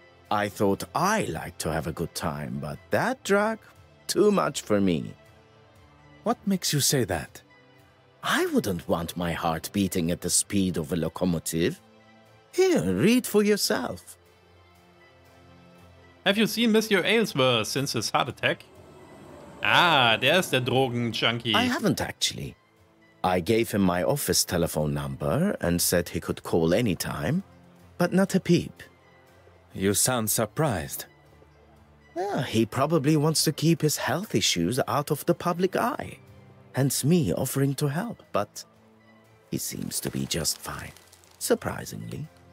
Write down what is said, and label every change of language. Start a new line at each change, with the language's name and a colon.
English: I thought I liked to have a good time, but that drug, too much for me. What makes you say that? I wouldn't want my heart beating at the speed of a locomotive. Here, read for yourself. Have you seen Monsieur Aylesworth since his heart attack?
German: Ah, der ist der Drogenjunkie.
English: I haven't actually. I gave him my office telephone number and said he could call anytime, but not a peep. You sound surprised. Well, he probably wants to keep his health issues out of the public eye. Hence me offering to help, but he seems to be just fine, surprisingly.